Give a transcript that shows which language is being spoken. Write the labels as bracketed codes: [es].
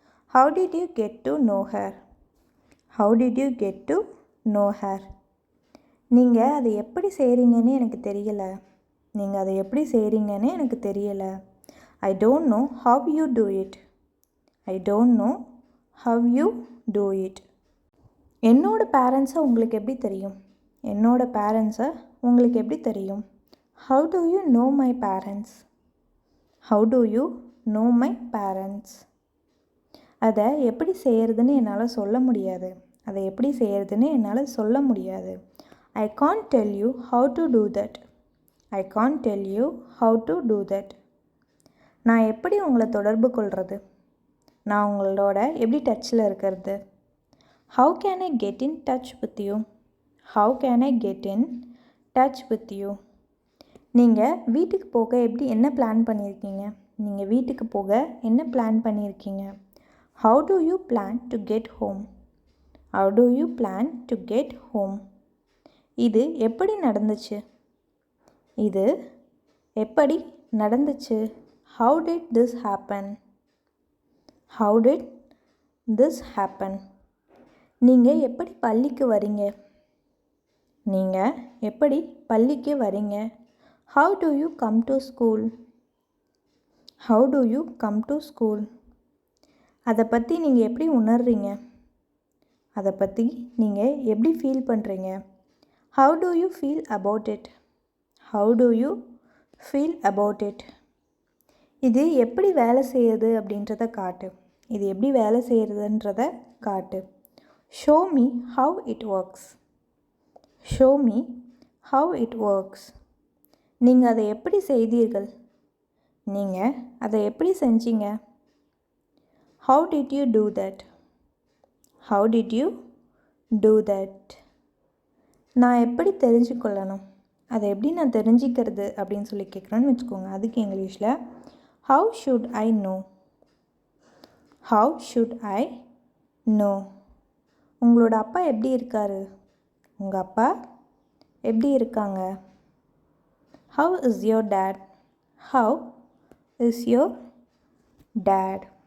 [en] How did you get to know her? How did you get to know her? [ta] நீங்கள் அதை எப்படி செய்கிறீங்கன்னு எனக்கு தெரியலை. நீங்கள் அதை எப்படி செய்கிறீங்கன்னு எனக்கு தெரியலை. [en] I don't know how you do it. I don't know how you do it. [ta] என்னோட பேரண்ட்ஸை உங்களுக்கு எப்படி தெரியும்? என்னோட பேரண்ட்ஸை உங்களுக்கு எப்படி தெரியும்? [en] How do you know my parents? How do you know my parents? [ta] அதை எப்படி செய்கிறதுன்னு என்னால் சொல்ல முடியாது. அதை எப்படி செய்கிறதுன்னு என்னால் சொல்ல முடியாது. [en] I can't tell you how to do that. I can't tell you how to do that. [ta] நான் எப்படி உங்களை தொடர்பு கொள்வது? நான் உங்களோட எப்படி டச்சில் இருக்கிறது? [en] How can I get in touch with you? How can I get in touch with you. [ta] நீங்கள் வீட்டுக்கு போக என்ன பிளான் பண்ணியிருக்கீங்க? நீங்கள் வீட்டுக்கு போக என்ன பிளான் பண்ணியிருக்கீங்க? [en] How do you plan to get home? How do you plan to get home? [ta] இது எப்படி நடந்துச்சு? இது எப்படி நடந்துச்சு? [en] How did this happen? How did this happen? [ta] நீங்கள் எப்படி பள்ளிக்கு வரீங்க? நீங்கள் எப்படி பள்ளிக்கு வரீங்க? [en] How do you come to school? How do you come to school? [ta] அதை பற்றி நீங்கள் எப்படி உணர்றீங்க? அதை பற்றி நீங்கள் எப்படி ஃபீல் பண்ணுறீங்க? [en] How do you feel about it? How do you feel about it? [ta] இது எப்படி வேலை செய்யுது அப்படின்றத காட்டு. இது எப்படி வேலை செய்கிறதுன்றத காட்டு. [en] Show me how it works. Show me how it works. [ta] நீங்கள் அதை எப்படி செய்தீர்கள்? நீங்கள் அதை எப்படி செஞ்சீங்க? [en] How did you do that? How did you do that? [ta] நான் எப்படி தெரிஞ்சுக்கொள்ளணும்? அதை எப்படி நான் தெரிஞ்சுக்கிறது அப்படின்னு சொல்லி கேட்குறேன்னு வச்சுக்கோங்க. அதுக்கு இங்கிலீஷில் [en] How should I know? How should I know? [ta] உங்களோட அப்பா எப்படி இருக்காரு? உங்கள் அப்பா எப்படி இருக்காங்க? [en] How is your dad? How is your dad?